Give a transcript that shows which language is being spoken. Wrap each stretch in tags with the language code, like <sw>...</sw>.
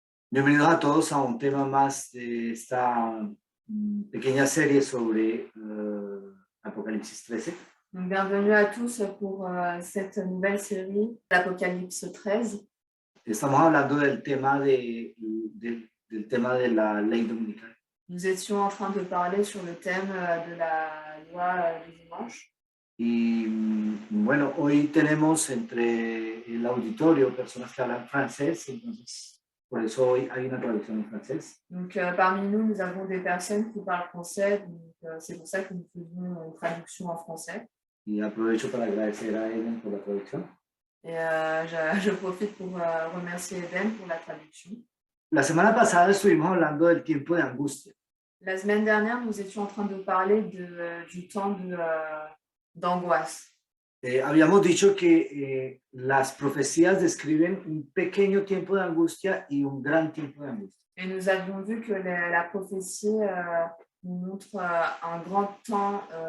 <es>Bienvenidos a todos a un tema más de esta pequeña serie sobre Apocalipsis 13.</es> <fr>Donc, bienvenue à tous pour cette nouvelle série d'Apocalypse 13.</fr> <es>Estamos hablando del tema del tema de la ley dominical.</es> <fr>Nous étions en train de parler sur le thème de la loi du dimanche.</fr> <es>Y bueno, hoy tenemos entre el auditorio personas que hablan francés, entonces por eso hoy hay una traducción en francés.</es> <fr>Donc, parmi nous, nous avons des personnes qui parlent français, donc c'est pour ça que nous faisons une traduction en français.</fr> <es>Y aprovecho para agradecer a Ellen por la traducción.</es> <fr>Et je profite pour remercier Eden pour la traduction.</fr> <es>La semana pasada estuvimos hablando del tiempo de angustia.</es> <fr>La semaine dernière, nous étions en train de parler du temps d'angoisse.</fr> <es>Habíamos dicho que las profecías describen un pequeño tiempo de angustia y un gran tiempo de angustia.</es> <fr>Et nous avions vu que la prophétie nous montre un grand temps,</fr>